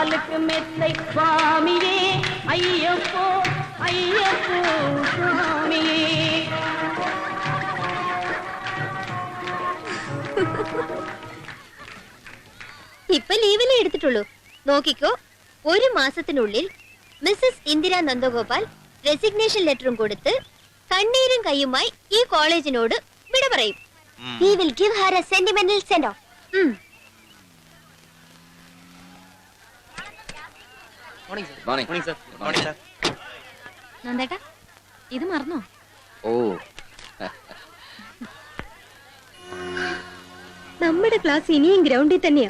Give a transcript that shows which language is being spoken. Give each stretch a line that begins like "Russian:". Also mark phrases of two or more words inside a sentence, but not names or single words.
Tamil: பட்டு மெத்தை சுவாமியே ஐயப்போ ஐயப்போ சுவாமியே.
Malayalam: ഇപ്പൊ ലീവിലേ എടുത്തിട്ടുള്ളൂ. നോക്കിക്കോ, ഒരു മാസത്തിനുള്ളിൽ മിസ്സസ് ഇന്ദിര നന്ദഗോപാൽ
English: resignation letter
Malayalam: കൊടുത്ത് കണ്ണീരും കയ്യുമായി ഈ കോളേജിനോട് വിട പറയും.
English: We will give her a sentimental send off.
Malayalam: നന്ദേട്ടാ, ഇത് മറന്നോ? ഓ, നമ്മുടെ ക്ലാസ് ഇനിയും ഗ്രൗണ്ടിൽ തന്നെയാ.